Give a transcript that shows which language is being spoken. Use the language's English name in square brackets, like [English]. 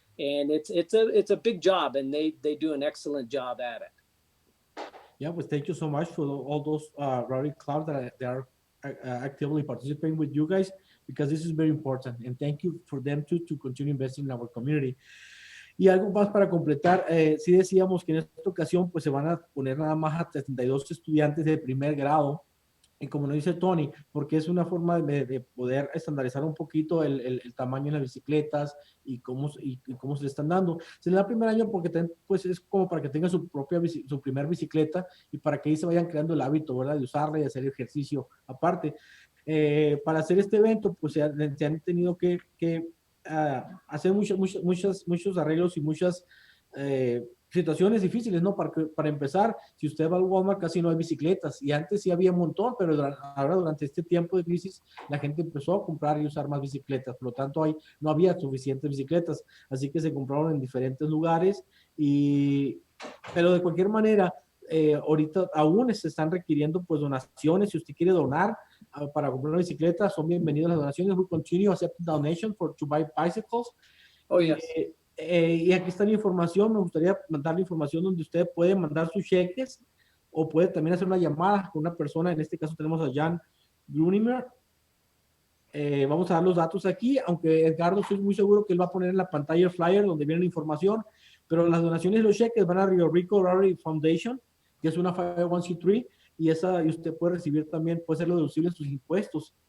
[English] And it's a big job, and they do an excellent job at it. Yeah, well, thank you so much for all those Rotary clubs that are actively participating with you guys, because this is very important, and thank you for them too, to continue investing in our community. [Spanish] Y algo más para completar, sí decíamos que en esta ocasión pues se van a poner nada más a 32 estudiantes de primer grado, y como nos dice Tony, porque es una forma de poder estandarizar un poquito el tamaño de las bicicletas y cómo se le están dando. Se le da primer año porque pues es como para que tengan su primer bicicleta y para que ahí se vayan creando el hábito, ¿verdad? De usarla y hacer ejercicio aparte. Para hacer este evento, pues se han tenido que hacer muchos arreglos y muchas situaciones difíciles, ¿no? Para empezar, si usted va al Walmart, casi no hay bicicletas, y antes sí había un montón, pero ahora durante este tiempo de crisis, la gente empezó a comprar y usar más bicicletas, por lo tanto no había suficientes bicicletas, así que se compraron en diferentes lugares, pero de cualquier manera, ahorita aún se están requiriendo pues donaciones. Si usted quiere donar para comprar una bicicleta, son bienvenidas las donaciones. [English] We continue accepting donations to buy bicycles. Oh, yes. [Spanish] Y aquí está la información. Me gustaría mandar la información donde usted puede mandar sus cheques o puede también hacer una llamada con una persona. En este caso tenemos a Jan Grunimer. Vamos a dar los datos aquí, aunque Edgardo estoy muy seguro que él va a poner en la pantalla el flyer donde viene la información, pero las donaciones y los cheques van a Rico Rotary Foundation, que es una 501c3, y usted puede recibir también, puede ser deducible sus impuestos.